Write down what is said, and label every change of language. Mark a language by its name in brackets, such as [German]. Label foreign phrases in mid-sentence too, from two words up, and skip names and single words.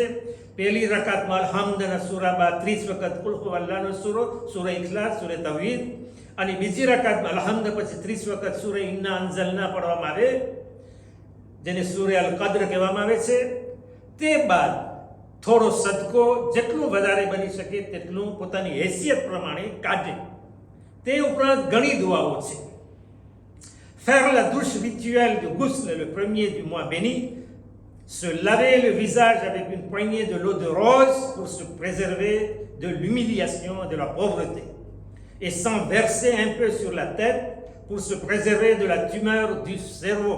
[Gujarati] પહેલી રકાતમાં અલ્હમ્દના સૂરા બાદ 30 વખત કુલ હુવલ્લાહનો સૂરો, સૂરા ઇખલાસ, સૂરા તવહીદ, અને બીજી રકાતમાં અલ્હમ્દ પછી 30 વખત સૂરા ઇન્ના અંઝલના પઢવામાં આવે, જેને સૂરા અલ કદ્ર કહેવામાં આવે છે. તે બાદ થોડો સદકો જેટલું વધારે બની શકે તેટલું પોતાની હેસિયત પ્રમાણે કાઢે. તે ઉપરાંત ઘણી દુઆઓ છે. [French] Faire la douche rituelle du ghusl le premier du mois béni, se laver le visage avec une poignée de l'eau de rose pour se préserver de l'humiliation et de la pauvreté, et s'en verser un peu sur la tête pour se préserver de la tumeur du cerveau.